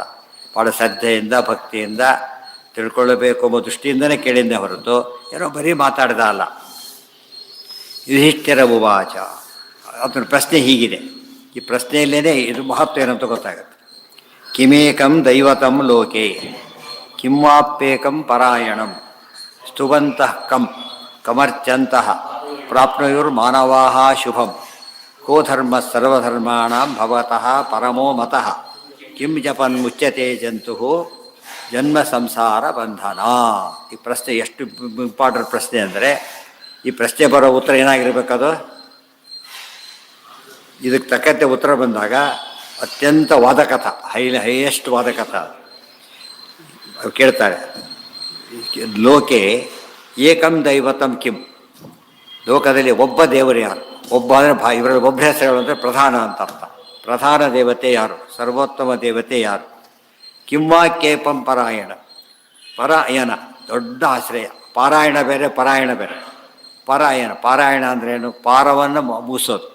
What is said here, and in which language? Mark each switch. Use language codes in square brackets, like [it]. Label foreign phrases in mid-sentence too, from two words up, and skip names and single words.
[kn] ಭಾಳ ಶ್ರದ್ಧೆಯಿಂದ ಭಕ್ತಿಯಿಂದ ತಿಳ್ಕೊಳ್ಳಬೇಕು ಎಂಬ ದೃಷ್ಟಿಯಿಂದನೇ ಕೇಳಿದ್ದೆ ಹೊರತು ಏನೋ ಬರೀ ಮಾತಾಡ್ದ ಅಲ್ಲ. [sa] ಯುಧಿಷ್ಠಿರ ಉವಾಚ. [kn] ಅದರ ಪ್ರಶ್ನೆ ಹೀಗಿದೆ. ಈ ಪ್ರಶ್ನೆಯಲ್ಲೇ ಇದು ಮಹತ್ವ ಏನಂತ ಗೊತ್ತಾಗುತ್ತೆ. [sa] ಕಿಮೇಕಂ ದೈವತಂ ಲೋಕೆ ಕಿಮ್ವಾಪ್ಯೇಕಂ ಪರಾಯಣಂ ಸ್ತುವಂತಃ ಕಮರ್ಚಂತಃ ಪ್ರಾಪ್ನುಯುರ್ಮಾನವಾಃ ಶುಭಂ ಕೋ ಧರ್ಮ ಸರ್ವಧರ್ಮಾಣಾಂ ಭವತಃ ಪರಮೋ ಮತಃ ಕಿಂ ಜಪನ್ ಮುಚ್ಯತೆ ಜಂತು ಜನ್ಮ ಸಂಸಾರ ಬಂಧನ. [kn] ಈ ಪ್ರಶ್ನೆ ಎಷ್ಟು ಇಂಪಾರ್ಟೆಂಟ್ ಪ್ರಶ್ನೆ ಅಂದರೆ, ಈ ಪ್ರಶ್ನೆ ಬರೋ ಉತ್ತರ ಏನಾಗಿರ್ಬೇಕದು? ಇದಕ್ಕೆ ತಕ್ಕಂತೆ ಉತ್ತರ ಬಂದಾಗ ಅತ್ಯಂತ ವಾದಕಥ, ಹೈಯೆಸ್ಟ್ ವಾದಕಥ ಕೇಳ್ತಾರೆ. [sa] ಲೋಕೆ ಏಕಂ ದೈವತಂ ಕಿಂ. [kn] ಲೋಕದಲ್ಲಿ ಒಬ್ಬ ದೇವರು ಯಾರು? ಒಬ್ಬ ಅಂದರೆ ಇವರಲ್ಲಿ ಒಬ್ಬರ ಹೆಸರುಗಳು ಅಂದರೆ ಪ್ರಧಾನ ಅಂತ ಅರ್ಥ. ಪ್ರಧಾನ ದೇವತೆ ಯಾರು? ಸರ್ವೋತ್ತಮ ದೇವತೆ ಯಾರು? [sa] ಕಿಂವಾಕ್ಯೇಪಂ ಪರಾಯಣ. [kn] ಪರಾಯಣ ದೊಡ್ಡ ಆಶ್ರಯ. ಪಾರಾಯಣ ಬೇರೆ, ಪರಾಯಣ ಬೇರೆ. ಪಾರಾಯಣ ಅಂದ್ರೇನು? ಪಾರವನ್ನು ಮುಗಿಸೋದು.